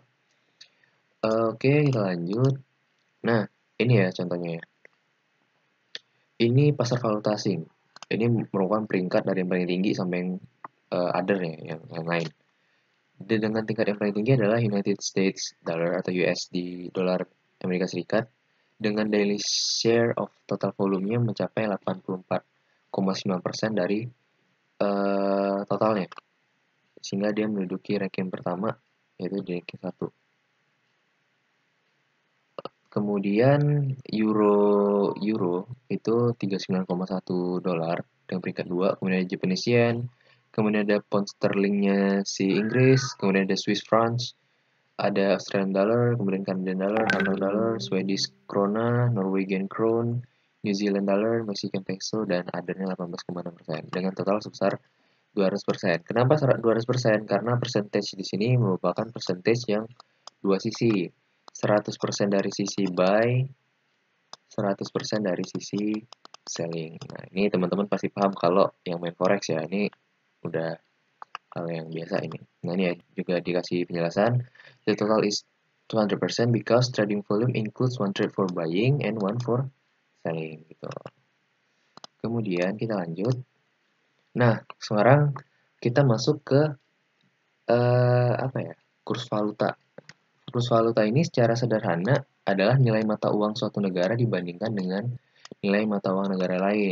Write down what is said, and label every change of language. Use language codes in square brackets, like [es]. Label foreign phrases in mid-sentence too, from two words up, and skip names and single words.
[id] Oke, kita lanjut. Nah, ini ya contohnya ya. Ini pasar valuta asing. Ini merupakan peringkat dari yang paling tinggi sampai yang other ya, yang lain. Dan dengan tingkat yang paling tinggi adalah United States dollar atau USD dolar Amerika Serikat dengan [en] daily share of total volumenya [id] mencapai 84,9% dari totalnya. Sehingga dia menduduki ranking pertama yaitu di ranking 1. Kemudian euro itu 39,1 dolar dengan peringkat 2, kemudian ada Japanese yen, kemudian ada pound sterlingnya si Inggris, kemudian ada Swiss francs, ada Australian dollar, kemudian Canadian dollar, Hong Kong dollar, Swedish krona, Norwegian krone, New Zealand dollar, Mexican peso, dan othernya 18,6% dengan total sebesar 200%. Kenapa 200%? Karena percentage di sini merupakan percentage yang dua sisi. 100% dari sisi buy, 100% dari sisi selling. Nah, ini teman-teman pasti paham kalau yang main forex ya. Ini udah hal yang biasa ini. Nah, ini ya juga dikasih penjelasan. [en] The total is 200% because trading volume includes one trade for buying and one for selling gitu. [id] Kemudian kita lanjut. Nah, sekarang kita masuk ke apa ya? Kurs valuta. Kurs valuta ini secara sederhana adalah nilai mata uang suatu negara dibandingkan dengan nilai mata uang negara lain.